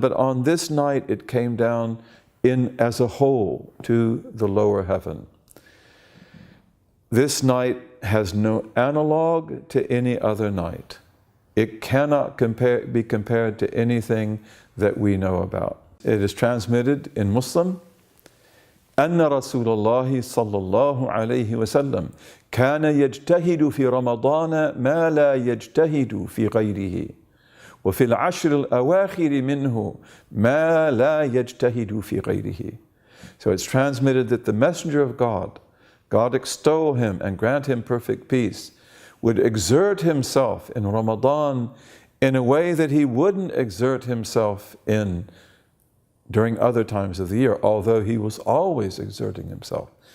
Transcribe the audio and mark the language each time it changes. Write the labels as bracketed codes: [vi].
[en] But on this night, it came down as a whole to the lower heaven. This night has no analog to any other night. It cannot be compared to anything that we know about. It is transmitted in Muslim. [ar] أن رسول الله صلى الله عليه وسلم كان يجتهد في رمضان ما لا يجتهد في غيره وفي العشر الأواخر منه ما لا يجتهد في غيره. [en] So it's transmitted that the Messenger of God, God extol him and grant him perfect peace, would exert himself in Ramadan in a way that he wouldn't exert himself in during other times of the year, although he was always exerting himself.